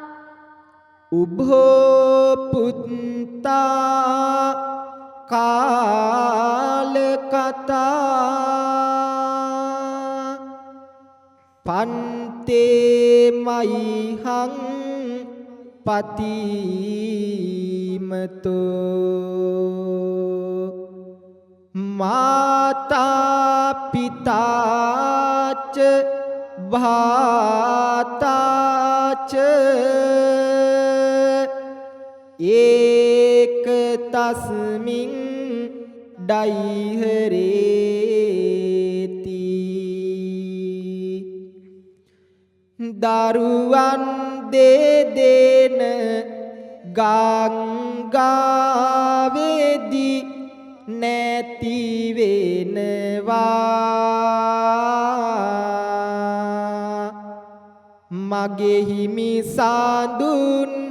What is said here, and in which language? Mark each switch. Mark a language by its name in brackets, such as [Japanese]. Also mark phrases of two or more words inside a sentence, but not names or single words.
[Pali] උභෝ පුත්තා කාල කතා පන්තේ මයිහං පතිමතෝ माता पिता च भाता च एक तस्मिन् डैहरेति [Sinhala] දරුවන් දෙදෙන ගංගාවේදී නැති වෙනවා මගේ හිමි සඳුන්